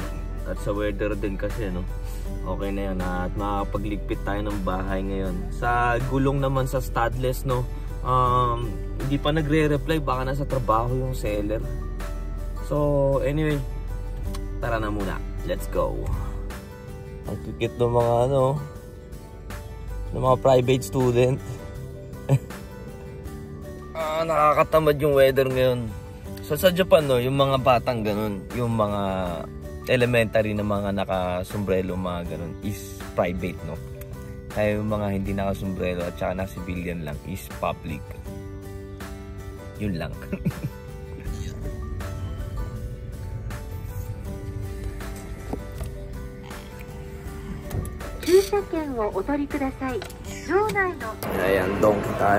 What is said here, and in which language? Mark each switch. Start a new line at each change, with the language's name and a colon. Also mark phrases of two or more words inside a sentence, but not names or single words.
Filipino: At sa weather din kasi, no? Okay na yan. At makapagligpit tayo ng bahay ngayon. Sa gulong naman sa Studless, no? Hindi pa nagre-reply, baka nasa trabaho yung seller.
English: So anyway,
Filipino: tara na muna,
English: let's go.
Filipino: Ang kikit ng mga ano, ng mga
English: private student.
Filipino: Nakakatamad yung weather ngayon. So sa Japan, no, yung mga batang ganun, yung mga elementary na mga naka-sombrero, mga ganun, is private, no? Kaya yung mga hindi naka-sombrero at saka na-civilian lang is public. Yun lang.
Japanese: 駐車券をお取りください。場内の
Filipino: Ayan, donkey tayo.